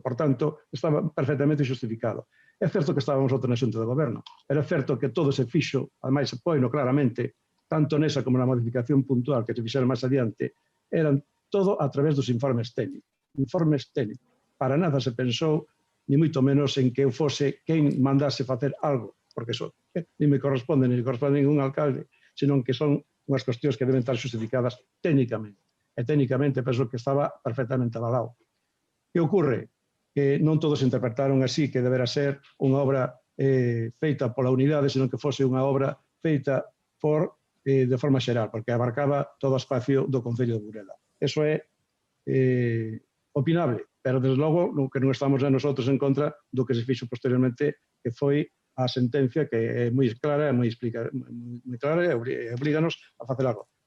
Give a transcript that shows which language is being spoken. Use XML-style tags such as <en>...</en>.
<es>Por tanto, estaba perfectamente justificado.</es> <gl>É certo que estábamos outro na Xunta de Goberno, pero é certo que todo se fixo, ademais se poino claramente, tanto nesa como na modificación puntual que se fixeron máis adiante, eran todo a través dos informes técnicos. Informes técnicos. Para nada se pensou, ni moito menos en que eu fose quen mandase facer algo, porque eso ni me corresponde, ni le corresponde a ningún alcalde, senón que son unhas cuestións que deben estar justificadas técnicamente. E técnicamente penso que estaba perfectamente avalado. Que ocorre? Que non todos interpretaron así que debera ser unha obra feita pola unidade, senón que fose unha obra feita de forma xeral, porque abarcaba todo o espacio do Concello de Burela. Eso é opinable, pero desde logo que non estamos nosotros en contra do que se fixo posteriormente, que foi a sentencia que é moi clara e moi clara e oblíganos a facer algo.</gl>